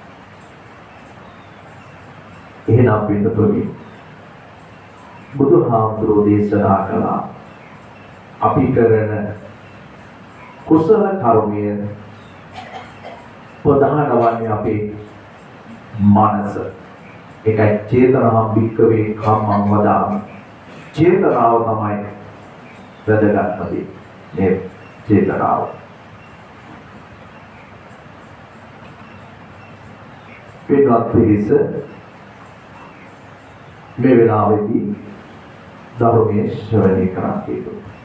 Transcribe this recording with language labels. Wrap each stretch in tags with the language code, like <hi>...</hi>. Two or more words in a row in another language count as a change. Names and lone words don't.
<si>එහෙනම් පිටතොලි බුදුහාමුදුරෝ දේශනා කළා අපි කරන කුසල කර්මය ප්‍රධාන වන්නේ අපේ මනස.</si> <pi>ඒකයි චේතනා භික්කවේ කම්මං වදාමි.</pi> <si>චේතනාව තමයි වැදගත්ම දේ. මේ චේතනාව. පිටවත් පිළිස මේ වෙලාවේදී ධර්මයේ ශ්‍රවණය කරා කියනවා.</si>